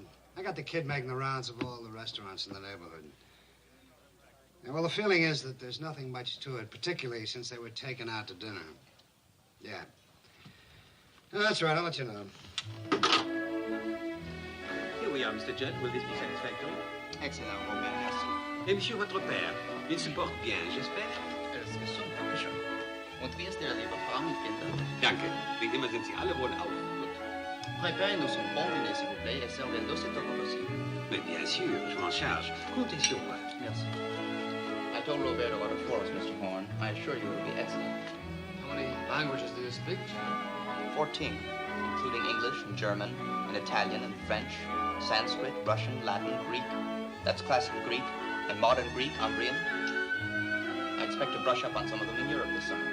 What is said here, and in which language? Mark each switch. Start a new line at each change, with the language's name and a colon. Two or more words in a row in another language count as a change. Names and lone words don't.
English: I got the kid making the rounds of all the restaurants in the neighborhood. Yeah, well, the feeling is that there's nothing much to it, particularly since they were taken out to dinner. Yeah. No, that's right. I'll let you know. Here we are, Mr. Judd. Will this be satisfactory? Excellent,
French: mon père, merci. Et monsieur, votre père, il se porte bien, j'espère?
German: Es gesund, dankeschön. Und wie ist Ihre liebe Frau mit Kindern? Danke. Wie immer sind Sie alle wohlauf.
French: Préparez-nous un bon dîner, s'il vous plaît, et servez-le aussitôt que possible. Mais bien sûr, je m'en charge. Comptez sur moi. Merci.
English: I told Roberto about it for us, Mr. Horn. I assure you it will be excellent. How many languages do you speak, John? 14, including English and German, and Italian and French, Sanskrit, Russian, Latin, Greek. That's classical Greek, and modern Greek, Umbrian. I expect to brush up on some of them in Europe this summer.